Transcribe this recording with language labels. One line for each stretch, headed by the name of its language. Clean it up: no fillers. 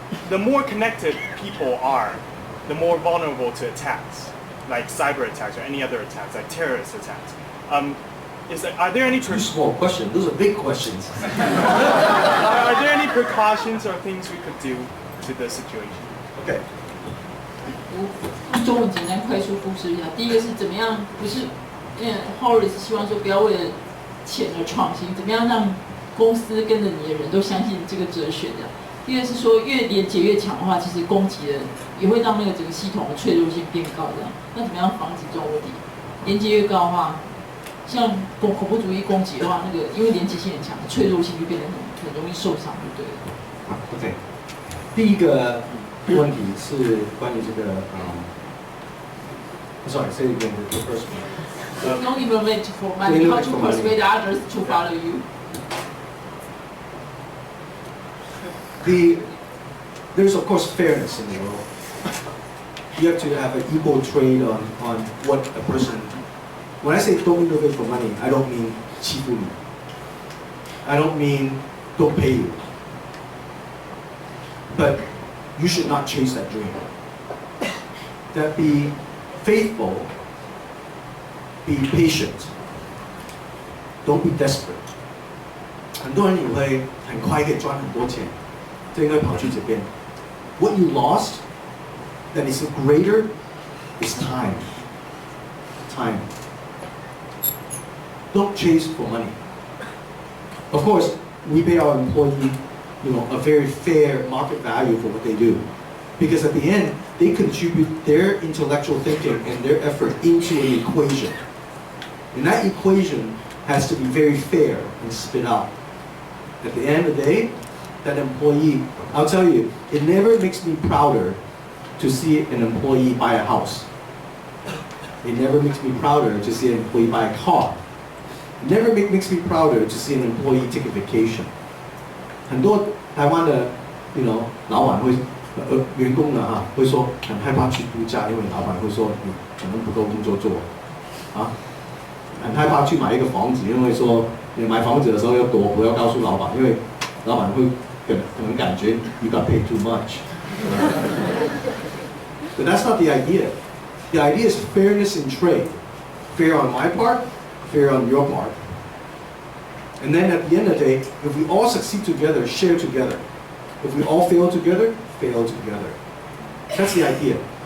English: The more connected people are, the more vulnerable to attacks, like cyber attacks or any other attacks, like terrorist attacks. Are there any Two small questions. Those are big questions. are there any precautions or things we could do to the situation? Okay.
Chinese: 用中文简单快速复述一下。第一个是怎么样，不是，Horace 希望说不要为了钱而创新，怎么样让公司跟着你的人都相信这个哲学的。第二个是说越连结越强的话，其实攻击人也会让那个整个系统的脆弱性变高的。那怎么样防止这种问题？连结越高的话，像恐怖主义攻击的话，那个因为连结性很强，脆弱性就变得很容易受伤，就对了。 OK， 第一个问题是关于这个
English: sorry, say it again. The first one. Don't innovate for money. How to persuade others to follow you? There's of course fairness in the world. You have to have an equal trade on what a person. When I say don't innovate for money, I don't mean
Chinese: 欺负你.
English: I don't mean don't pay you. But you should not chase that dream. That be faithful, be patient. Don't be desperate.
Chinese: 很多人以为很快可以赚很多钱，就应该跑去这边。
English: What you lost that is greater is time. Time. Don't chase for money. Of course, we pay our employee, a very fair market value for what they do, because at the end, they contribute their intellectual thinking and their effort into an equation. And that equation has to be very fair and spit out. At the end of the day, that employee, I'll tell you, it never makes me prouder to see an employee buy a house. It never makes me prouder to see an employee buy a car. It never makes me prouder to see an employee take a vacation.
Chinese: 很多台湾的 老板会员工呢会说很害怕去度假，因为老板会说你可能不够工作做啊，很害怕去买一个房子，因为说你买房子的时候要躲，不要告诉老板，因为老板会可能感觉
English: you got paid too much. But that's not the idea. The idea is fairness in trade. Fair on my part, fair on your part. And then at the end of the day, if we all succeed together, share together. If we all fail together, fail together. That's the idea.